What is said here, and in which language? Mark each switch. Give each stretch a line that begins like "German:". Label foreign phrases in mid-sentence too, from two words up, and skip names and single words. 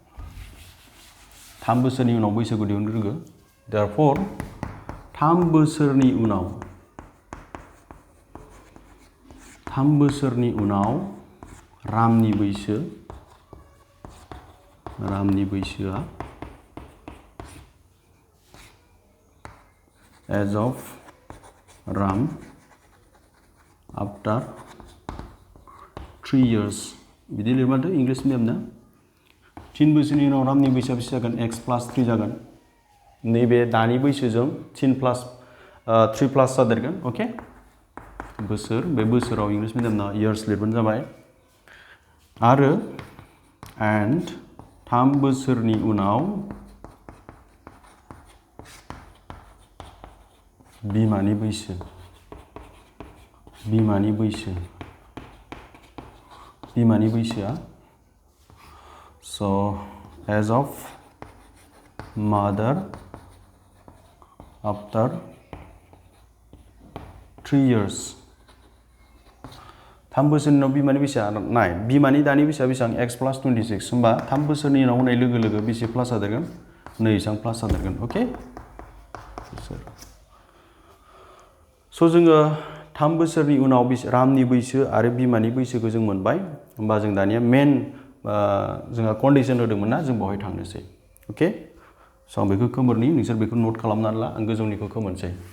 Bodo: 3 बोसोरनि उनाव बैसोखौ दिहुनग्रोगो therefore 3 बोसोरनि उनाव रामनि बैसोआ
English: as of Ram after 3 years
Bodo: बिदि लिरबाथ' इंलिश मिडियामना 3 बोसोरनि उनाव रामनि बैसोआ बेसे जागोन x प्लास 3 जागोन नैबे दानि बैसोजों 3 प्लास जादेरगोन अके बोसोर बे बोसोराव इंलिश मिडियामना इयार्स लिरबानो जाबाय आरो एन्ड 3 बोसोरनि उनाव बिमानि बैसोआ
English: so as of mother after 3 years
Bodo: 3 बोसोरनि उनाव बिमानि बैसोआ नाय बिमानि दानि बैसोआ बेसेबां x प्लास 26 होमबा 3 बोसोरनि उनाव होनाय लोगो लोगो बेसे प्लास जादेरगोन 2 प्लास जादेरगोन अके स' जोङो 3 बोसोरनि उनाव रामनि बैसो आरो बिमानि बैसोखौ जों मोनबाय होमबा जों दानिया मेन जोंहा कन्डिशन होदोंमोन ना जों बेवहाय थांनोसै अके स' आं बेखौ खोमोरनि नोंसोर बेखौ नट खालामनानै ला आं गोजौनिखौ खोमोरनोसै